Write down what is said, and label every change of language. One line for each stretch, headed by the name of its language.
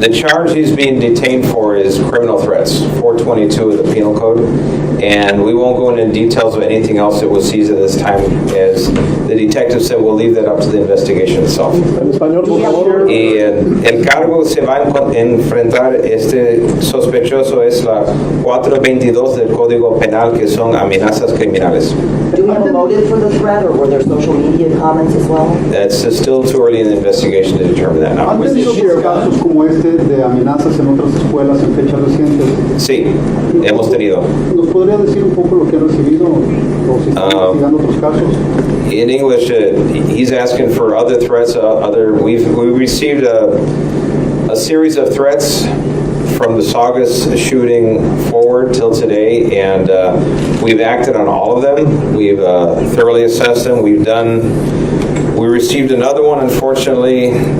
English: The charge he's being detained for is criminal threats, 422 of the Penal Code, and we won't go into details of anything else that was seized at this time, as the detective said we'll leave that up to the investigation itself.
Spanish: Y el cargo se va a enfrentar, este sospechoso es la 422 del Código Penal, que son amenazas criminales.
English: Do we have a motive for the threat, or were there social media comments as well? That's still too early in the investigation to determine that now.
Spanish: ¿Han tenido casos como este de amenazas en otras escuelas en fechas recientes? Sí, hemos tenido. ¿Nos podría decir un poco lo que ha recibido o si está investigando otros casos?
English: In English, he's asking for other threats. We received a series of threats from the Saugus shooting forward till today, and we've acted on all of them. We've thoroughly assessed them. We received another one, unfortunately.